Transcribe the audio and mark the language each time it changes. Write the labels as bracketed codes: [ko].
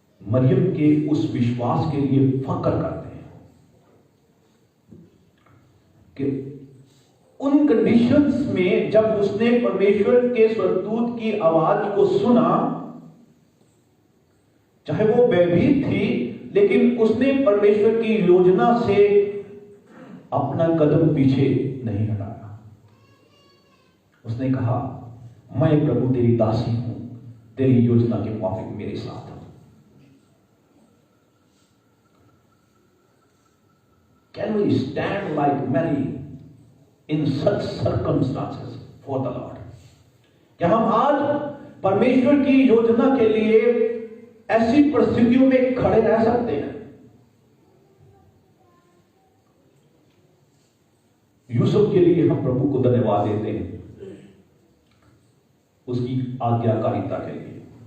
[hi] मरियम के उस विश्वास के लिए फक्र करते हैं कि उन कंडीशंस में जब उसने परमेश्वर के स्वर्गदूत की आवाज को सुना, चाहे वो भयभीत थी, लेकिन उसने परमेश्वर की योजना से अपना कदम पीछे नहीं हटाया। उसने कहा, मैं प्रभु तेरी दासी हूं, तेरी योजना के मुताबिक मेरे साथ। [en] Can we stand like Mary in such circumstances for the Lord? [hi] क्या हम आज परमेश्वर की योजना के लिए ऐसी परिस्थितियों में खड़े रह सकते हैं? यूसुफ के लिए हम प्रभु को धन्यवाद देते हैं उसकी आज्ञाकारिता के लिए।